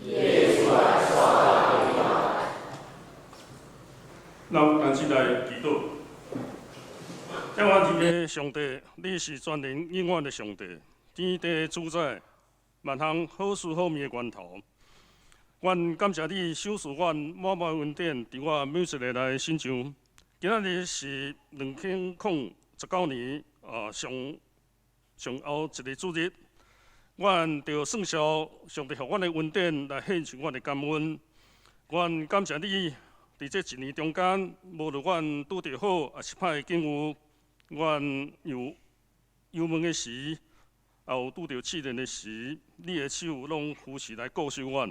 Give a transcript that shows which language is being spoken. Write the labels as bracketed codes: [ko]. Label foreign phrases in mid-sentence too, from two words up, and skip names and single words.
[nan] 咱单起来祈祷。仰望天的上帝，你是全能永远的上帝，天地主宰，万项好事好命的源头。愿感谢你赏赐阮满满恩典，伫我每一日来欣赏。今仔日是2019年上后一个主日，阮着算效上帝予阮的恩典来献上阮的感恩。阮感谢你，伫这一年中间，无论阮拄着好还是歹的境遇，阮有忧闷的时，也有拄着试炼的时，你的手拢扶持来顾守阮。